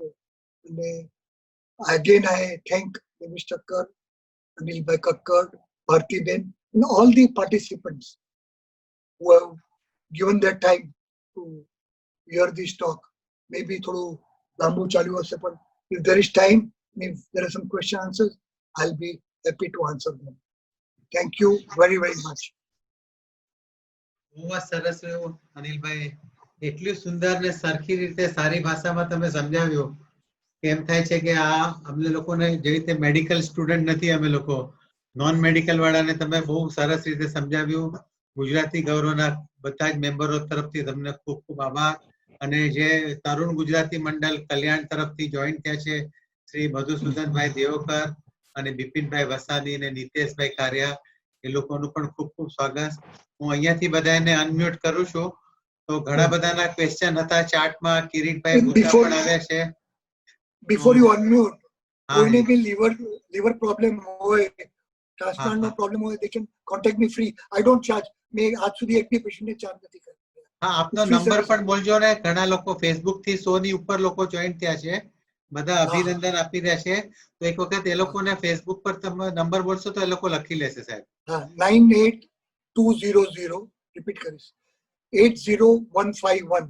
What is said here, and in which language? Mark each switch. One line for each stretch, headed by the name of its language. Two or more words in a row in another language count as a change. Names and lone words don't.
English: And again, I thank Nimish Thakkar, Anil Bhai Kakkar, Bharti Ben, and all the participants who have given their time to hear this talk. Maybe
Gujarati: થોડું લાંબુ ચાલ્યું હશે,
English: but if there is time, if there are some question answers, I'll be happy to answer them. Thank you very, very much.
Gujarati: બહુ સરસ રહ્યું અનિલભાઈ. એટલી સુંદર ને સરખી રીતે સારી ભાષામાં તમે સમજાવ્યું કે એમ થાય છે કે આ અમને લોકોને જે રીતે
English: medical student
Gujarati: નથી, અમે લોકો
English: non medical
Gujarati: વાળાને તમે બહુ સરસ રીતે સમજાવ્યું. ગુજરાતી ગૌરવના બધા જ મેમ્બરો તરફથી તમને ખૂબ ખૂબ આભાર. અને જે તરુણ ગુજરાતી મંડળ કલ્યાણ તરફથી જોઈન થયા છે શ્રી મધુસૂદનભાઈ દેવકર અને બિપિનભાઈ વસાની અને નીતેશભાઈ કારિયા, એ લોકોનું પણ ખૂબ ખૂબ સ્વાગત. હું અહીંયાથી બધાને અનમ્યુટ કરું છું. તો ઘણા બધાના ક્વેશ્ચન હતા ચાર્ટમાં. કિરીટભાઈ ભૂતા પણ આવ્યા છે.
English: Before you unmute,
Gujarati: કોઈને બી
English: liver problem
Gujarati: હોય, transplant નો problem હોય,
English: they can contact me free. I don't charge.
Gujarati: મેં આજ સુધી એક બી પેશન્ટને ચાર્જ નથી કર્યો. હા, આપનો નંબર પણ બોલજો ને. ઘણા લોકો ફેસબુક થી 100 ની ઉપર લોકો જોઈન થયા છે, બધા અભિનંદન આપી રહ્યા છે. તો એક વખત એ લોકોને ફેસબુક પર તમે નંબર બોલશો તો એ લોકો લખી લેશે સાહેબ. હા, 98200, રિપીટ કરીશ, 80151.